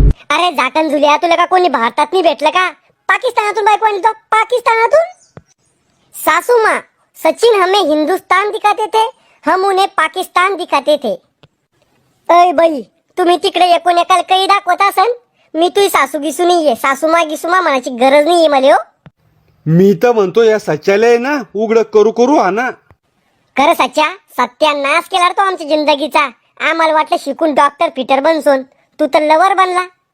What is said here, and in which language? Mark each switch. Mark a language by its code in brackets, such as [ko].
[mr] अरे झाकण झुल्या, तुला का कोणी भारतात नाही भेटलं का? पाकिस्तानातून बायको आणली तो, पाकिस्तानातून. [hi] सासू माँ, सचिन हमें हिंदुस्तान दिखाते थे, हम उन्हें पाकिस्तान दिखाते थे. [mr] अय बाई, तुम्ही तिकडे एकूण एकाला काही दाखवत असन, मी तुझी सासू गिसू नाहीये. सासूमा गिसूमा म्हणायची गरज नाहीये मला. हो, मी तर म्हणतो या सच्याला आहे ना, उघड करू करू हा ना. खरं सच्या, सत्यानाश केला तो आमच्या जिंदगीचा. आम्हाला वाटलं शिकून डॉक्टर पीटर बनसोन, तू तर लवर बनला.